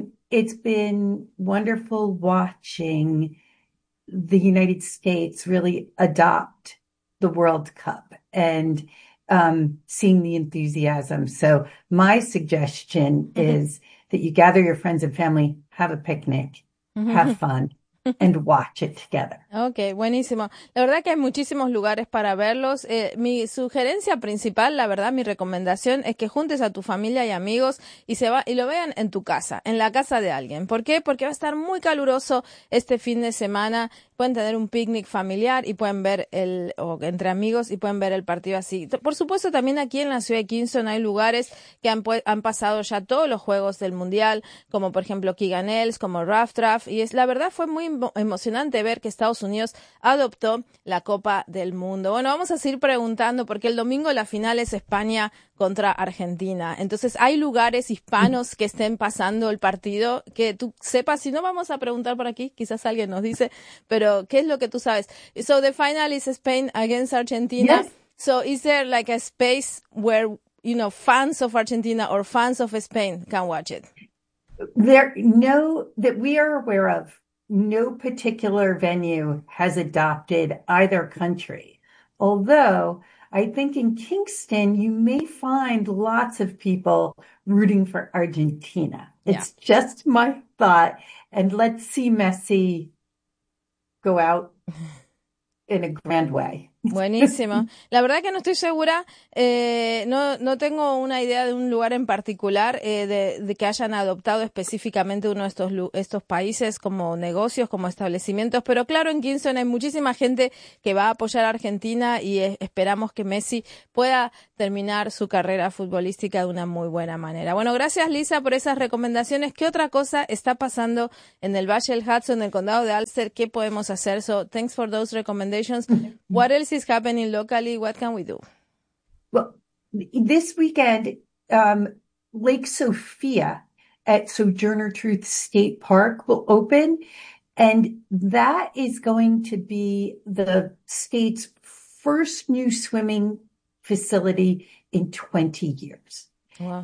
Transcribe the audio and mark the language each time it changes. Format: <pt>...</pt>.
<en>It's been wonderful watching the United States really adopt the World Cup and seeing the enthusiasm. So my suggestion is that you gather your friends and family, have a picnic, have fun, and watch it together.</en> <es>Okay, buenísimo. La verdad que hay muchísimos lugares para verlos. Mi sugerencia principal, la verdad, mi recomendación es que juntes a tu familia y amigos y lo vean en tu casa, en la casa de alguien. ¿Por qué? Porque va a estar muy caluroso este fin de semana. Pueden tener un picnic familiar y pueden ver entre amigos y pueden ver el partido así. Por supuesto, también aquí en la ciudad de Kingston hay lugares que han pasado ya todos los juegos del Mundial, como por ejemplo Keegan Ailes, como Rough Draft. Y la verdad fue muy emocionante ver que Estados Unidos adoptó la Copa del Mundo. Bueno, vamos a seguir preguntando porque el domingo la final es España contra Argentina. Entonces, ¿hay lugares hispanos que estén pasando el partido que tú sepas? Si no, vamos a preguntar por aquí, quizás alguien nos dice, pero ¿qué es lo que tú sabes?</es> <en>So the final is Spain against Argentina. Yes. So is there like a space where, you know, fans of Argentina or fans of Spain can watch it? That we are aware of, no particular venue has adopted either country. Although I think in Kingston, you may find lots of people rooting for Argentina. It's just my thought. And let's see Messi go out in a grand way.</en> <es>Buenísimo. La verdad que no estoy segura, no tengo una idea de un lugar en particular de que hayan adoptado específicamente uno de estos países como negocios, como establecimientos, pero claro, en Kingston hay muchísima gente que va a apoyar a Argentina y esperamos que Messi pueda terminar su carrera futbolística de una muy buena manera. Bueno, gracias Lisa por esas recomendaciones. ¿Qué otra cosa está pasando en el Valle del Hudson, en el condado de Ulster? ¿Qué podemos hacer?</es> <en>So, thanks for those recommendations. What else is happening locally? What can we do? Well, this weekend, Lake Sophia at Sojourner Truth State Park will open, and that is going to be the state's first new swimming facility in 20 years. Wow.</en>